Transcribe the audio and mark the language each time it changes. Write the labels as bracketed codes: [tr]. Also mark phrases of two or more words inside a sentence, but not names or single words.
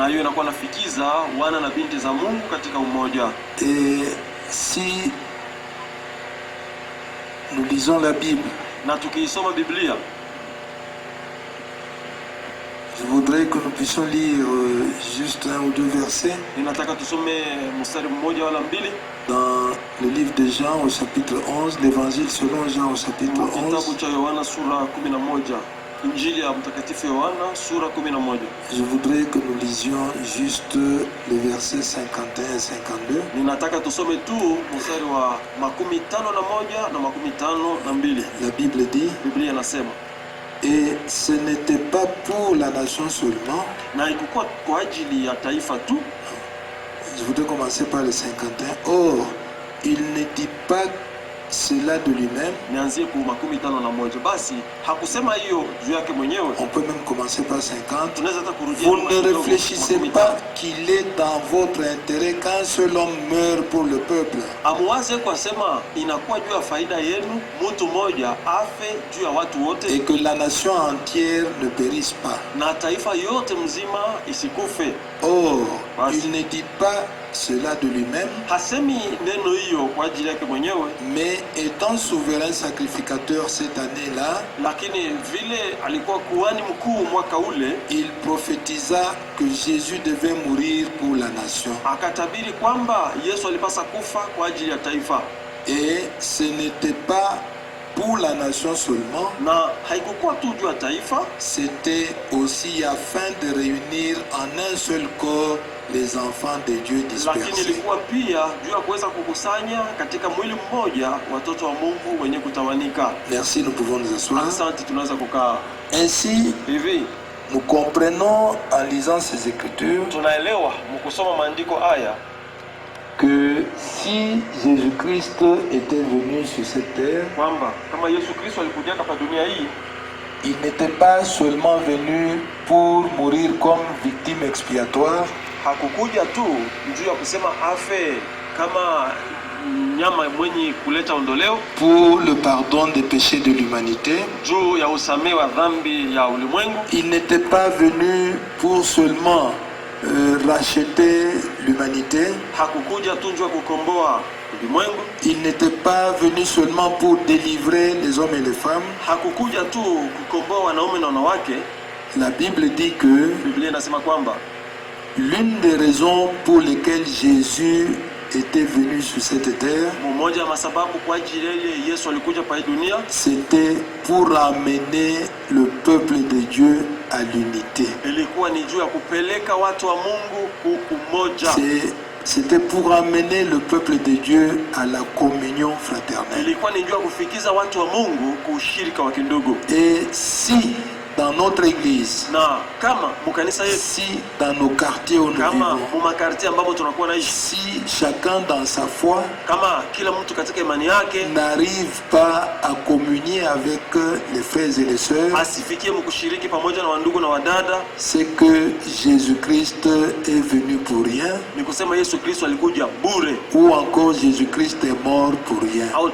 [fr] Et si nous lisons la Bible, je voudrais que nous puissions lire juste un ou deux versets dans le livre de Jean au chapitre 11, l'évangile selon Jean au chapitre 11. [sw] Injili ya Mtakatifu Yohana sura 11. [fr] Je voudrais que nous lisions juste les versets 51 et 52. [sw] Ninataka tusome tu mstari wa 51 na 52. [fr] La Bible dit, [sw] Biblia inasema, [fr] et ce n'était pas pour la nation seulement. [sw] Na ikukuwa kwa ajili ya taifa tu. [fr] Je voudrais commencer par le 51. Or, il ne dit pas cela de lui-même. [sw] Nianzie ku 51. Basi hakusema hiyo juu yake mwenyewe. [fr] On peut même commencer par 50. [sw] Tunaweza hata kurudia. [fr] Vous ne réfléchissez pas qu'il est dans votre intérêt qu'un seul homme meure pour le peuple. [sw] Amuwaze kwa sema inakuwa juu ya faida yenu mtu mmoja afe juu ya watu wote. [fr] Et que la nation entière ne périsse pas. [sw] Na taifa yote mzima isikufe. [fr] Or, il ne dit pas cela de lui-même. [sw] Hasemi neno hiyo kwa ajili yake mwenyewe. [fr] Mais étant souverain sacrificateur cette année-là, [sw] lakini vile alikuwa kuhani mkuu mwaka ule, [fr] il prophétisa que Jésus devait mourir pour la nation. [sw] Akatabiri kwamba Yesu alipasa kufa kwa ajili ya taifa. [fr] Et ce n'était pas pour la nation seulement. [sw] Na haikukuwa tu juu ya taifa. [fr] C'était aussi afin de réunir en un seul corps les enfants de Dieu dispersés. [sw] Lakini ilikuwa pia juu ya kuweza kukusanya katika mwili mmoja watoto wa Mungu wenye kutawanika. [fr] Merci, nous pouvons nous asseoir. [sw] Asante, tunaweza kukaa. [fr] Ainsi, [sw] hivi [fr] nous comprenons en lisant ces écritures [sw] tunaelewa mkusoma maandiko haya [fr] que si Jésus-Christ était venu sur cette terre, [sw] kwamba kama Yesu Kristo alikuja hapa dunia hii, [fr] il n'était pas seulement venu pour mourir comme victime expiatoire. [sw] Hakukuja tu juu ya kusema afe kama nyama mwenye kuleta ondoleo, [fr] pour le pardon des péchés de l'humanité. [sw] Juu ya usamehe wa dhambi ya ulimwengu. [fr] Il n'était pas venu pour seulement racheter l'humanité. [sw] Hakukuja tu juu ya kukomboa ulimwengu. [fr] Il n'était pas venu seulement pour délivrer les hommes et les femmes. [sw] Hakukuja tu kukomboa wanaume na wanawake. [fr] La Bible dit que [sw] Biblia inasema kwamba [fr] l'une des raisons pour lesquelles Jésus était venu sur cette terre, [sw] mmoja wa sababu kwa ajili ya Yesu alikuja pa dunia, [fr] c'était pour amener le peuple de Dieu à l'unité. [sw] Ilikuwa ni juu ya kupeleka watu wa Mungu umoja. [fr] C'était pour amener le peuple de Dieu à la communion fraternelle. [sw] Ilikuwa ni juu ya kufikiza watu wa Mungu kushirika wa kindugu. [fr] Et si dans notre église, si dans nos quartiers où nous vivons, si chacun dans sa foi n'arrive pas à communier avec les frères et les sœurs, c'est que Jésus-Christ est venu pour rien, ou encore Jésus-Christ est mort pour rien.